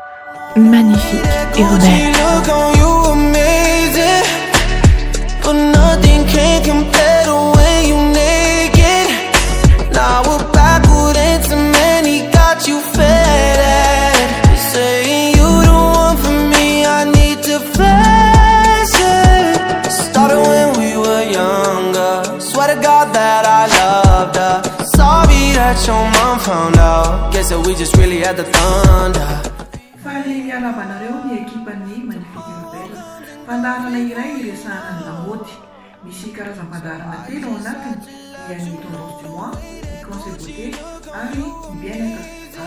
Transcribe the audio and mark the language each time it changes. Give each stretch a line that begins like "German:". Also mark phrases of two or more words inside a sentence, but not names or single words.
English: Magnifique urbaine. But nothing can compare to when you naked. Now we're backward into many, got you fed. Saying you the one for me, I need to face it. Started when we were younger. Swear to God that I loved her. Sorry that your mom found out. Guess that we just really had the thunder.
Malagasy: Faly alabanareo ny ekipan'ny Magnifique Urbaine. Fandarana iray iresahana ny lamaody. Misy karazam-pandarana telo ao anatiny.
French: Il y a ny tendance du mois,
Malagasy: ny
French: conseil beauté
Malagasy: ary ny bien-être.